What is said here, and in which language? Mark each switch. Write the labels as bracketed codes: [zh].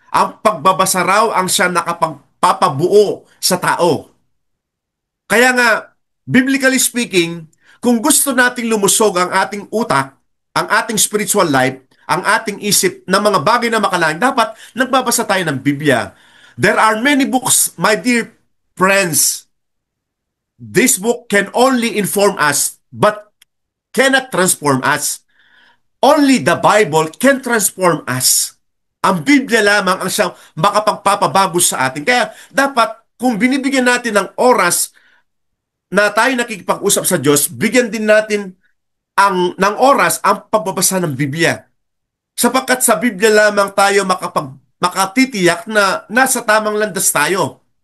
[tl] Ang pagbabasa raw ang siya nakapagpapabuo sa tao. Kaya nga, [en] biblically speaking, [tl] kung gusto nating lumusog ang ating utak, ang ating [en] spiritual life, [tl] ang ating isip ng mga bagay na makalain, dapat nagbabasa tayo ng Biblia. [en] There are many books, my dear friends. This book can only inform us, but cannot transform us. Only the Bible can transform us. [tl] Ang Biblia lamang ang siyang makapagpapabago sa atin. Kaya dapat, kung binibigyan natin ng oras na tayo nakikipag-usap sa Diyos, bigyan din natin ng oras ang pagbabasa ng Biblia. Sapagkat sa Biblia lamang tayo makatitiyak na nasa tamang landas tayo.